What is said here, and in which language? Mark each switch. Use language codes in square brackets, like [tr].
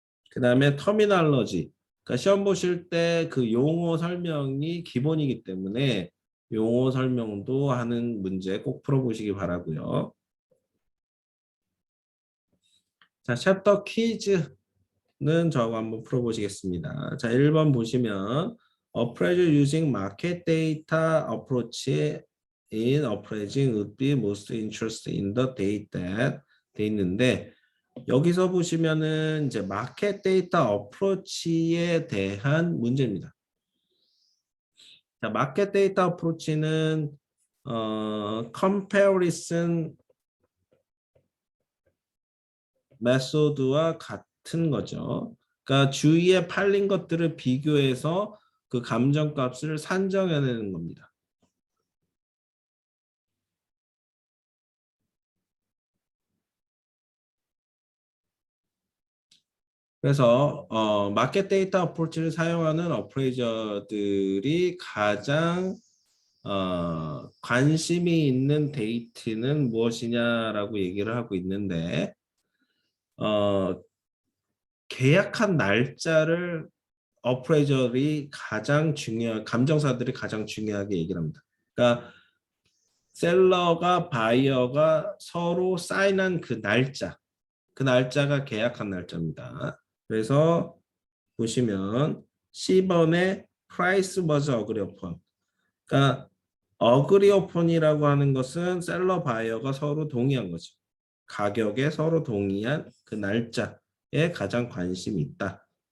[ko] 그 다음에 터미널러지. 그러니까 시험 보실 때 그 용어 설명이 기본이기 때문에 용어 설명도 하는 문제 꼭 풀어보시기 바라고요. 자, 챕터 퀴즈는 저거 한번 풀어보시겠습니다. [en] 자, 1번 보시면 Appraisal using market data approach in appraising would be most interested in the data [ko] 돼 있는데 여기서 보시면은 이제 마켓 데이터 어프로치에 대한 문제입니다. 자, 마켓 데이터 어프로치는 comparison 메소드와 같은 거죠. 그러니까 주위에 팔린 것들을 비교해서 그 감정값을 산정해내는 겁니다. 그래서 마켓 데이터 어프로치를 사용하는 어프레이저들이 가장 관심이 있는 데이트는 무엇이냐라고 얘기를 하고 있는데 어, 계약한 날짜를 어프레이저들이 감정사들이 가장 중요하게 얘기를 합니다. 그러니까 셀러가 바이어가 서로 사인한 그 날짜가 계약한 날짜입니다. 그래서 보시면 C번에 [en] price was agree upon. [ko] 그러니까 agree upon이라고 하는 것은 셀러 바이어가 서로 동의한 거죠. 가격에 서로 동의한 그 날짜에 가장 관심이 있다.